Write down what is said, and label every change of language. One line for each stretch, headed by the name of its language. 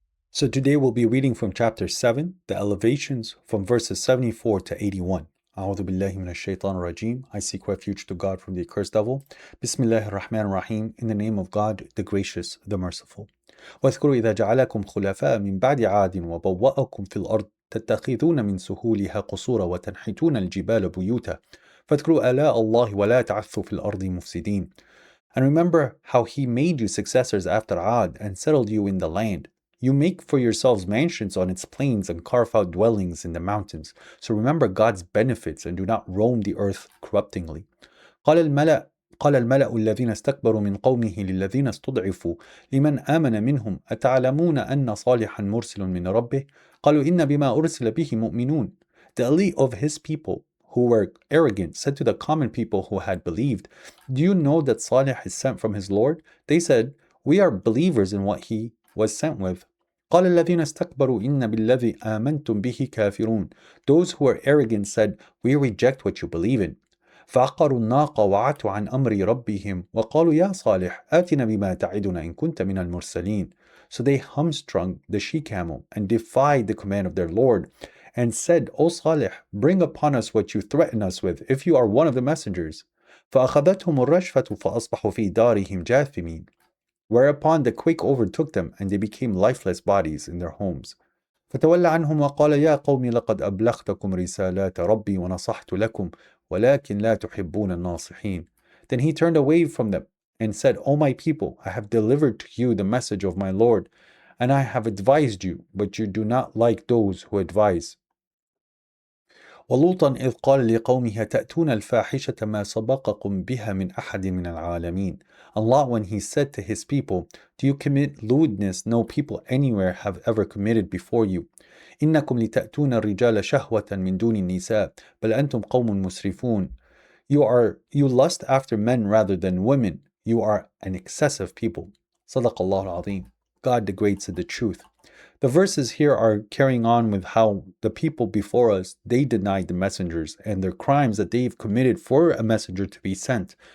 English: So today we'll be reading from chapter 7, the elevations, from verses 74 to 81.
Arabic: A'udhu billahi minash shaitanir rajim.
English: I seek refuge to God from the accursed devil.
Arabic: Bismillahir Rahmanir Rahim.
English: In the name of God, the gracious, the merciful.
Arabic: واذكروا إذا جعلكم خلفاء من بعد عاد وبوأكم في الأرض تتخذون من سهولها قصورا وتنحتون الجبال بيوتا فاذكروا آلاء الله ولا تعثوا في الأرض مفسدين.
English: And remember how he made you successors after Ad and settled you in the land. You make for yourselves mansions on its plains and carve out dwellings in the mountains. So remember God's benefits and do not roam the earth corruptingly.
Arabic: قال الملأ الذين استكبروا من قومه للذين استضعفوا لمن آمن منهم أتعلمون أن صالحا مرسل من ربه قالوا إن بما أرسل به مؤمنون.
English: The elite of his people who were arrogant said to the common people who had believed, "Do you know that Saleh is sent from his Lord?" They said, "We are believers in what he was sent with."
Arabic: قال الذين استكبروا إن بالذي آمنتم به كافرون.
English: Those who were arrogant said, "We reject what you believe in."
Arabic: فعقروا الناقة وعتوا عن أمر ربهم وقالوا يا صالح آتنا بما تعدنا إن كنت من المرسلين.
English: So they hamstrung the she-camel and defied the command of their Lord and said, "O Saleh, bring upon us what you threaten us with if you are one of the messengers."
Arabic: فأخذتهم الرجفة فأصبحوا في دارهم جاثمين.
English: Whereupon the quake overtook them and they became lifeless bodies in their homes.
Arabic: فتولى عنهم وقال يا قوم لقد أبلغتكم رسالات ربي ونصحت لكم ولكن لا تحبون الناصحين.
English: Then he turned away from them and said, "O my people, I have delivered to you the message of my Lord, and I have advised you, but you do not like those who advise."
Arabic: ولوطا إذ قال لقومه تأتون الفاحشة ما سبقكم بها من أحد من العالمين.
English: And Lot, when he said to his people, "Do you commit lewdness no people anywhere have ever committed before you?
Arabic: إنكم لتأتون الرجال شهوة من دون النساء بل أنتم قوم مسرفون."
English: You lust after men rather than women. You are an excessive people.
Arabic: صدق الله العظيم.
English: God the Great said the truth. The verses here are carrying on with how the people before us, they denied the messengers and their crimes that they've committed for a messenger to be sent.